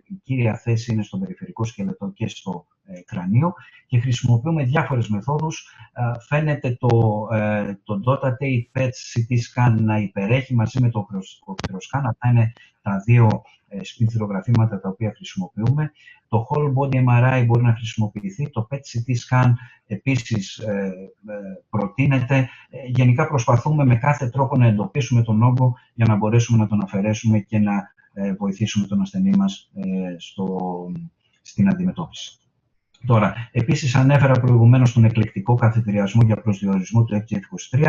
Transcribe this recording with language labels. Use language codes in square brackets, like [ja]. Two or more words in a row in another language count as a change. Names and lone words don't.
[el] Η κύρια θέση είναι στο περιφερικό σκελετό και στο κρανίο και χρησιμοποιούμε διάφορες μεθόδους. Φαίνεται το [en] DOTA-Tape PET CT scan [el] να υπερέχει μαζί με το octreoscan. Αυτά είναι τα δύο σπινθυρογραφήματα τα οποία χρησιμοποιούμε. Το [en] whole body MRI [el] μπορεί να χρησιμοποιηθεί, το [en] PET CT scan [el] επίσης προτείνεται. Γενικά προσπαθούμε με κάθε τρόπο να εντοπίσουμε τον όγκο για να μπορέσουμε να τον αφαιρέσουμε και να βοηθήσουμε τον ασθενή μας στην αντιμετώπιση. Τώρα, επίσης ανέφερα προηγουμένως τον εκλεκτικό καθετηριασμό για προσδιορισμό του FGF23.